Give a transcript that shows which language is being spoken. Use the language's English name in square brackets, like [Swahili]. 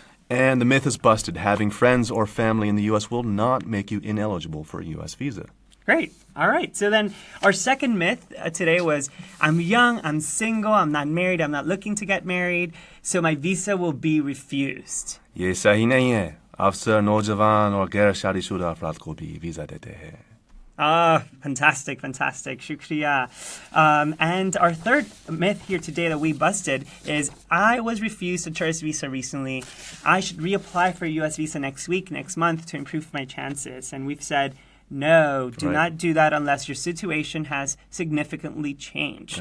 [English] And the myth is busted. Having friends or family in the U.S. will not make you ineligible for a U.S. visa. Great. All right. So then our second myth today was I'm young, I'm single, I'm not married, I'm not looking to get married, so my visa will be refused. [Hindi] ये सही नहीं है. अफसर नौजवान और गैर शादीशुदा अफराद को भी वीजा देते हैं. [English] Fantastic. Shukriya. And our third myth here today that we busted is I was refused a tourist visa recently. I should reapply for a U.S. visa next month to improve my chances. And we've said, no, do not do that unless your situation has significantly changed.